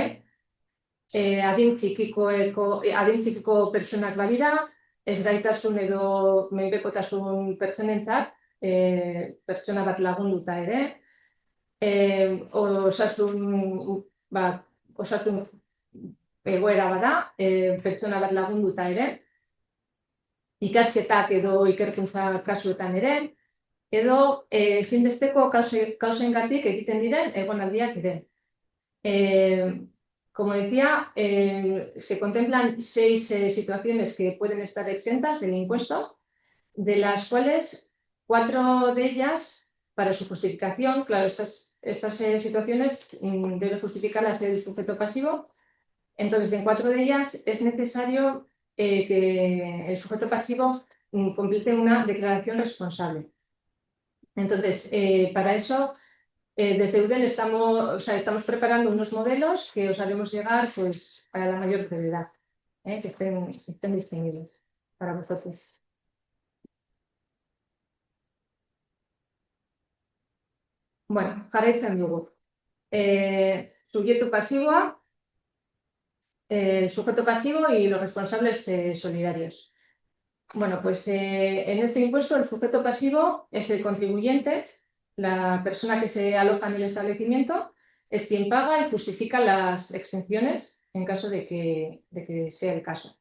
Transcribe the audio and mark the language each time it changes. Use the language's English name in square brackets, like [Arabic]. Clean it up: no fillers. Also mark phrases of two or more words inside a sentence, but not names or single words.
[Basque] Adin txikiko pertsonak badira, ezgaitasun edo menpekotasun pertsonentzat, pertsona bat lagunduta ere, osasun egoera bada, pertsona bat lagunduta ere, ikasketak edo ikerkuntza kasuetan ere, edo ezinbesteko kausengatik egiten diren egonaldiak ere. [Spanish] Como decía, se contemplan 6 situaciones que pueden estar exentas del impuesto, de las cuales 4 de ellas, para su justificación, claro, estas situaciones deben justificarlas el sujeto pasivo. Entonces, en 4 de ellas es necesario que el sujeto pasivo complete una declaración responsable. Entonces, para eso, desde UDEL estamos preparando unos modelos que os haremos llegar pues, a la mayor brevedad, que estén disponibles para vosotros. [Basque] Bueno, jarraitzen dugu. [Spanish] Sujeto pasivo, sujeto pasivo y los responsables solidarios. Bueno, pues en este impuesto el sujeto pasivo es el contribuyente, la persona que se aloja en el establecimiento, es quien paga y justifica las exenciones en caso de que sea el caso.